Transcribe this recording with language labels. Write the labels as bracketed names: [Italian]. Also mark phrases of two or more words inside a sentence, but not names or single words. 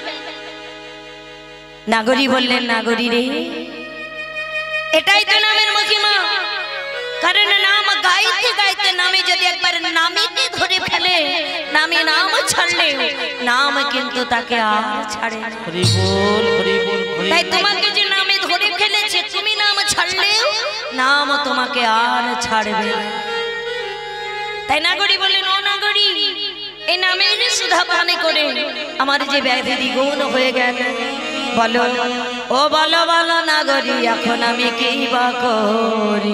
[Bangla] নাগরী বললেন নাগরী রে এটাই তো নামের মহিমা কারণ নাম গাইতে গাইতে নামে যদি একবার নামিতে ধরে ফেলে নামে নাম ছাড়লে নাম কিন্তু তাকে আর ছাড়ে না হরি বোল হরি বোল হরি তাই তোমাকে যে নামে ধরে ফেলেছে তুমি নাম ছাড়লেও নাম তোমাকে আর ছাড়বে না। তাই নাগরী বললেন ও নাগরী এই নামের সুধা পানে করে আমার যে ব্যাধি দ্বিগুণ হয়ে গেল বলো ও বলো বলো নাগরী এখন আমি কি বা করি